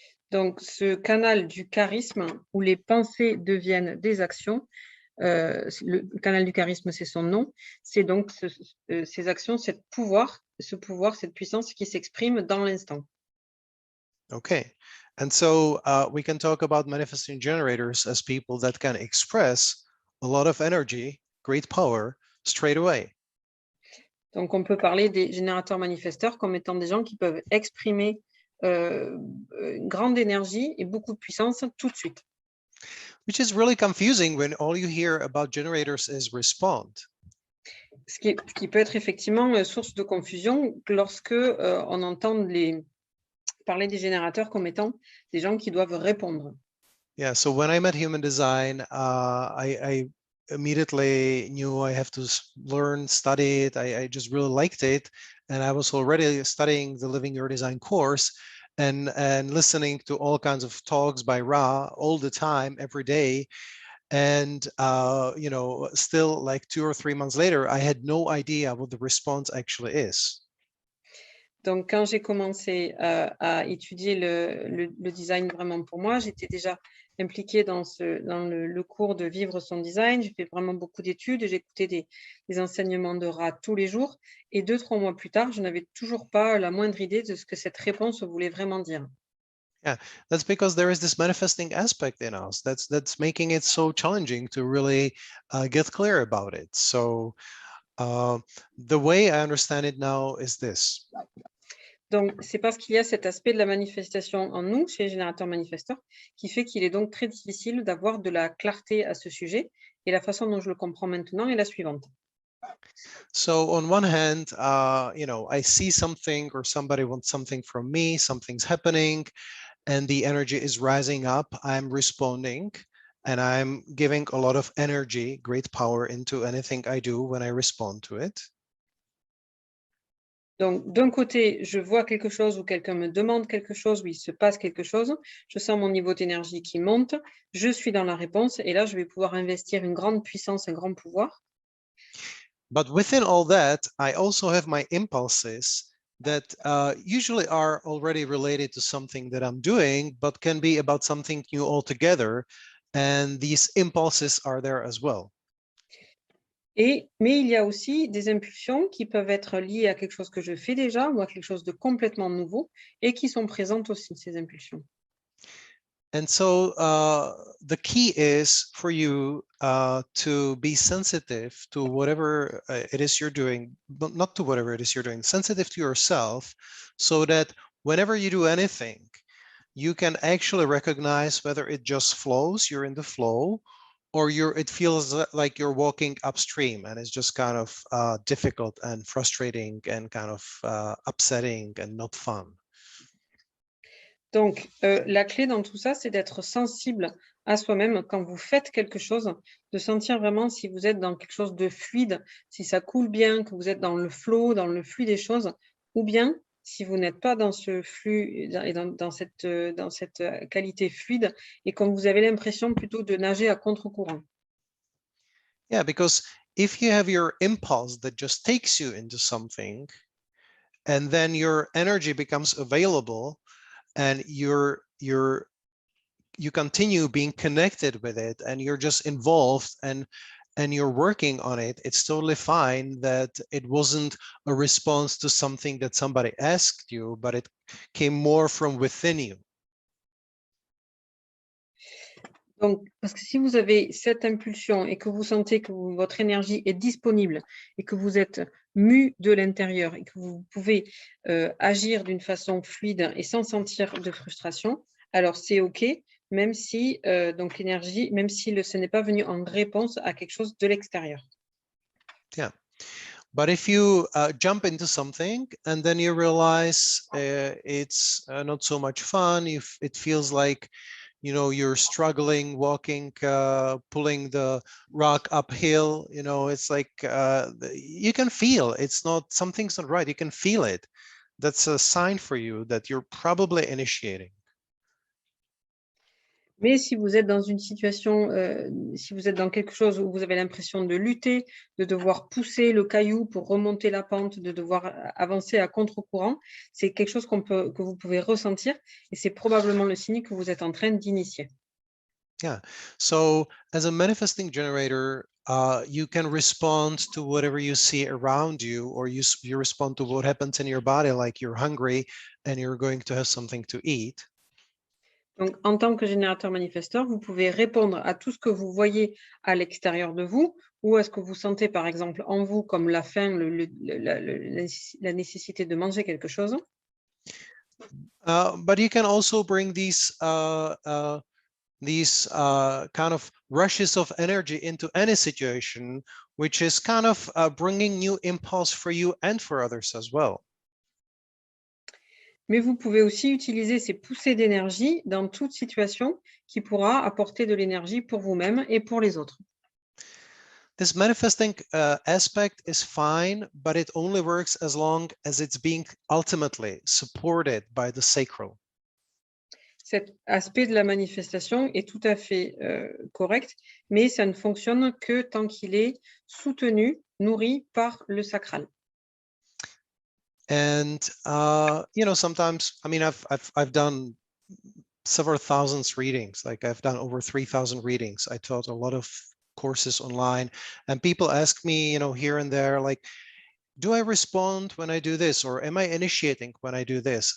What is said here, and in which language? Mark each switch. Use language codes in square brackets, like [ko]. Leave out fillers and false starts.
[fr] Donc, ce canal du charisme, où les pensées deviennent des actions, le canal du charisme, c'est son nom, c'est donc ces actions, ce pouvoir, cette puissance qui s'exprime dans l'instant. [en] Okay, and so we can talk about manifesting generators as people that can express a lot of energy, great power, straight away. [fr] Donc, on peut parler des générateurs manifesteurs comme étant des gens qui peuvent exprimer une grande énergie et beaucoup de puissance tout de suite. [en] Which is really confusing when all you hear about generators is respond. [fr] Ce qui peut être effectivement source de confusion lorsque on entend parler des générateurs comme étant des gens qui doivent répondre. [en] Yeah, so when I met human design, I immediately knew I have to learn, study it. I just really liked it. And I was already studying the Living Your Design course and listening to all kinds of talks by Ra all the time, every day. And, you know, still like 2 or 3 months later, I had no idea what the response actually is. [fr] Donc, quand j'ai commencé à étudier le design vraiment pour moi, j'étais déjà impliquée dans le cours de vivre son design. J'ai fait vraiment beaucoup d'études. J'écoutais des enseignements de Ra tous les jours. Et 2-3 mois plus tard, je n'avais toujours pas la moindre idée de ce que cette réponse voulait vraiment dire. [en] Yeah, that's because there is this manifesting aspect in us that's making it so challenging to really get clear about it. So the way I understand it now is this. [fr] Donc, c'est parce qu'il y a cet aspect de la manifestation en nous, chez les générateurs manifesteurs, qui fait qu'il est donc très difficile d'avoir de la clarté à ce sujet. Et la façon dont je le comprends maintenant est la suivante. [en] So on one hand, you know, I see something or somebody wants something from me, something's happening, and the energy is rising up. I'm responding, and I'm giving a lot of energy, great power into anything I do when I respond to it. [fr] Donc, d'un côté, je vois quelque chose ou quelqu'un me demande quelque chose, où il se passe quelque chose, je sens mon niveau d'énergie qui monte, je suis dans la réponse, et là, je vais pouvoir investir une grande puissance, un grand pouvoir. [en] But within all that, I also have my impulses that usually are already related to something that I'm doing, but can be about something new altogether. And these impulses are there as well. [fr] Mais il y a aussi des impulsions qui peuvent être liées à quelque chose que je fais déjà ou à quelque chose de complètement nouveau et qui sont présentes aussi, ces impulsions. [en] And so the key is for you to be sensitive to whatever it is you're doing, but not to whatever it is you're doing, sensitive to yourself, so that whenever you do anything, you can actually recognize whether it just flows, you're in the flow, or it feels like you're walking upstream and it's just kind of difficult and frustrating and kind of upsetting and not fun. [fr] Donc, la clé dans tout ça, c'est d'être sensible à soi-même quand vous faites quelque chose, de sentir vraiment si vous êtes dans quelque chose de fluide, si ça coule bien, que vous êtes dans le flow, dans le flux des choses, ou bien si vous n'êtes pas dans ce flux et dans cette qualité fluide et quand vous avez l'impression plutôt de nager à contre-courant. [en] Yeah, because if you have your impulse that just takes you into something, and then your energy becomes available, and you continue being connected with it, and you're just involved and you're working on it, it's totally fine that it wasn't a response to something that somebody asked you, but it came more from within you. [fr] Donc, parce que si vous avez cette impulsion et que vous sentez que votre énergie est disponible et que vous êtes mu de l'intérieur et que vous pouvez agir d'une façon fluide et sans sentir de frustration, alors c'est OK, même si donc l'énergie, même si ce n'est pas venu en réponse à quelque chose de l'extérieur. [en] Yeah. But if you jump into something and then you realize it's not so much fun, if it feels like you're struggling walking, pulling the rock uphill, it's like you can feel something's not right. You can feel it. That's a sign for you that you're probably initiating. [fr] Mais si vous êtes dans une situation, si vous êtes dans quelque chose où vous avez l'impression de lutter, de devoir pousser le caillou pour remonter la pente, de devoir avancer à contre-courant, c'est quelque chose que vous pouvez ressentir et c'est probablement le signe que vous êtes en train d'initier. [en] Yeah. So as a manifesting generator, you can respond to whatever you see around you, or you respond to what happens in your body, like you're hungry and you're going to have something to eat. [fr] Donc, en tant que générateur-manifesteur, vous pouvez répondre à tout ce que vous voyez à l'extérieur de vous ou à ce que vous sentez, par exemple, en vous, comme la faim, la nécessité de manger quelque chose. [en] But you can also bring these kind of rushes of energy into any situation, which is kind of bringing new impulse for you and for others as well. [fr] Mais vous pouvez aussi utiliser ces poussées d'énergie dans toute situation qui pourra apporter de l'énergie pour vous-même et pour les autres. [en] This manifesting aspect is fine, but it only works as long as it's being ultimately supported by the sacral. [fr] Cet aspect de la manifestation est tout à fait correct, mais ça ne fonctionne que tant qu'il est soutenu, nourri par le sacral. [en] And sometimes, I mean, I've done several thousands readings. Like I've done over 3,000 readings. I taught a lot of courses online, and people ask me, here and there, like, do I respond when I do this, or am I initiating when I do this?